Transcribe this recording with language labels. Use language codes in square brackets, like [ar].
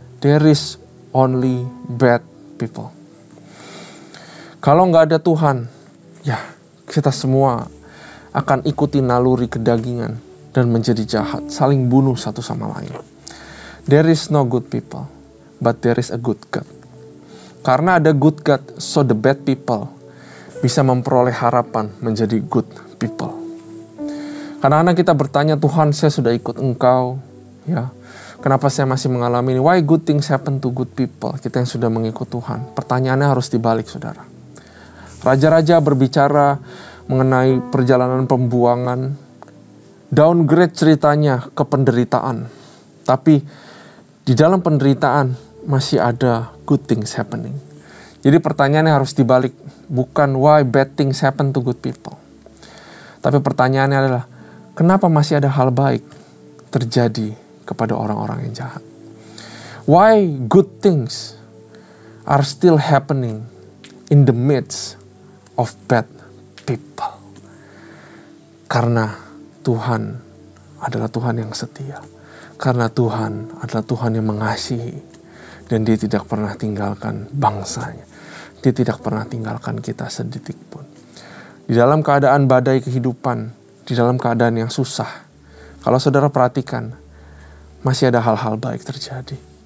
[en] There is only bad people. [id] Kalau nggak ada Tuhan, ya kita semua akan ikuti naluri kedagingan dan menjadi jahat, saling bunuh satu sama lain. [en] There is no good people, but there is a good God. [id] Karena ada [en] good God, so the bad people [id] bisa memperoleh harapan menjadi [en] good people. [id] Kadang-kadang kita bertanya, Tuhan, saya sudah ikut Engkau, ya, kenapa saya masih mengalami ini? [en] Why good things happen to good people? [id] Kita yang sudah mengikut Tuhan. Pertanyaannya harus dibalik, saudara. Raja-raja berbicara mengenai perjalanan pembuangan, downgrade ceritanya ke penderitaan. Tapi di dalam penderitaan masih ada [en] good things happening. [id] Jadi pertanyaannya harus dibalik. Bukan [en] why bad things happen to good people. [id] Tapi pertanyaannya adalah, kenapa masih ada hal baik terjadi kepada orang-orang yang jahat? [en] Why good things are still happening in the midst of bad people? [id] Karena Tuhan adalah Tuhan yang setia. Karena Tuhan adalah Tuhan yang mengasihi. Dan Dia tidak pernah tinggalkan bangsanya. Dia tidak pernah tinggalkan kita sedetik pun. Di dalam keadaan badai kehidupan, di dalam keadaan yang susah, kalau saudara perhatikan, masih ada hal-hal baik terjadi.